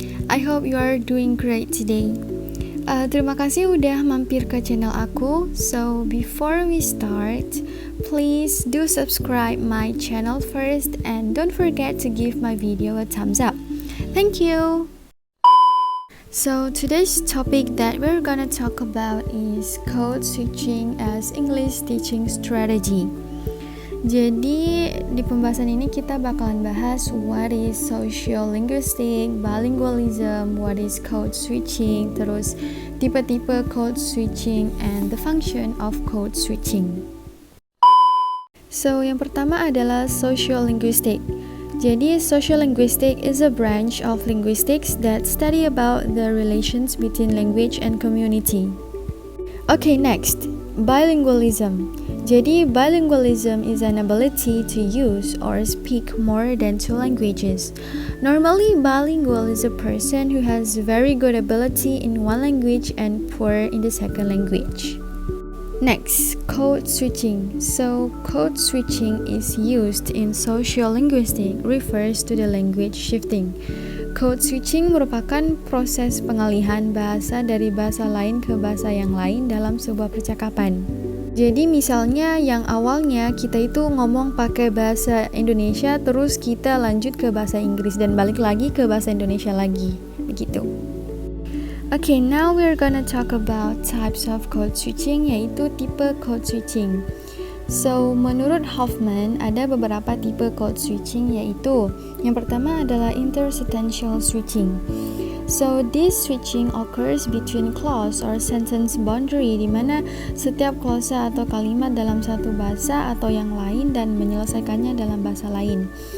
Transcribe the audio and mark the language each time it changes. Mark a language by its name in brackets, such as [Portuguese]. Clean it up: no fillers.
[English] I hope you are doing great today. [Indonesian] Terima kasih udah mampir ke channel aku. [English] So before we start, please do subscribe my channel first and don't forget to give my video a thumbs up. Thank you. So today's topic that we're gonna talk about is code switching as English teaching strategy. [Indonesian] Jadi di pembahasan ini kita bakalan bahas [English] what is sociolinguistic, bilingualism, what is code switching, [Indonesian] terus tipe-tipe [English] code switching and the function of code switching. [Indonesian] So yang pertama adalah sociolinguistic. [English] Jadi sociolinguistic is a branch of linguistics that study about the relations between language and community. Okay, next, bilingualism. Jadi, bilingualism is an ability to use or speak more than two languages. Normally, bilingual is a person who has very good ability in one language and poor in the second language. Next, code switching. So, code switching is used in sociolinguistic refers to the language shifting. [Indonesian] Code switching merupakan proses pengalihan bahasa dari bahasa lain ke bahasa yang lain dalam sebuah percakapan. Jadi misalnya yang awalnya kita itu ngomong pakai bahasa Indonesia terus kita lanjut ke bahasa Inggris dan balik lagi ke bahasa Indonesia lagi, begitu. [English] Okay, now we're gonna talk about types of code switching, [Indonesian] yaitu tipe code switching. So, menurut Hoffman ada beberapa tipe code switching, yaitu yang pertama adalah intersentential switching. [English] So, this switching occurs between clause or sentence boundary, [Indonesian] di mana setiap klase atau kalimat dalam satu bahasa atau yang lain dan menyelesaikannya dalam bahasa lain.